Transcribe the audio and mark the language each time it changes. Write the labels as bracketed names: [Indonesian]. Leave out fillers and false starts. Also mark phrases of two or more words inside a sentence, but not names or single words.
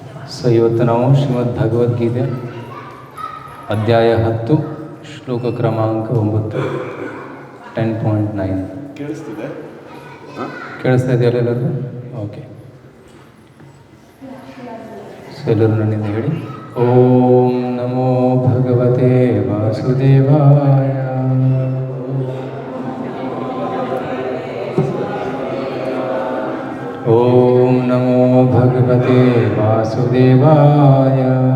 [Kannada] ಸೊ ಇವತ್ತು ನಾವು ಶ್ರೀಮದ್ ಭಗವದ್ಗೀತೆ ಅಧ್ಯಾಯ 10 ಶ್ಲೋಕ ಕ್ರಮಾಂಕ 9 10.9 ಕೇಳಿಸ್ತಿದೆ? ಕೇಳಿಸ್ತಾ ಇದೆಯಲ್ಲ ಎಲ್ಲರಿಗೂ? ಓಕೆ. ಸೊ ಎಲ್ಲರೂ ನನ್ನಿಂದ ಹೇಳಿ. [Sanskrit] ಓಂ ನಮೋ ಭಗವತೆ ವಾಸುದೇವಾಯ. ಓಂ ನಮೋ ಭಗವತೆ ವಾಸುದೇವಾಯ.